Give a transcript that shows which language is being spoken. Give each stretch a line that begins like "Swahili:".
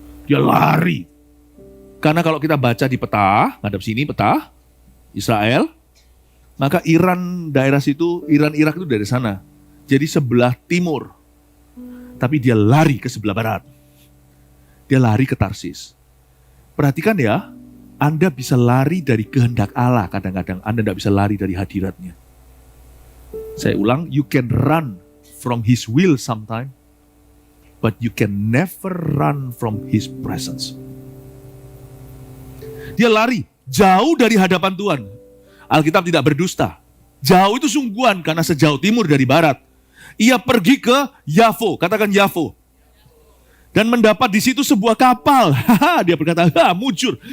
Indonesian: Dia lari. Karena kalau kita baca di peta, ngadep sini peta, Israel, maka Iran, daerah situ, Iran, Irak itu dari sana. Jadi sebelah timur. Tapi dia lari ke sebelah barat. Dia lari ke Tarsis. Perhatikan ya, Anda bisa lari dari kehendak Allah, kadang-kadang Anda tidak bisa lari dari hadiratnya. Saya ulang,
English: you can run from His will sometime, but you can never run from His presence.
Indonesian: Dia lari jauh dari hadapan Tuhan. Alkitab tidak berdusta. Jauh itu sungguhan karena sejauh timur dari barat. Ia pergi ke Yafo, katakan Yafo. Dan mendapat di situ sebuah kapal. Dia berkata, mujur.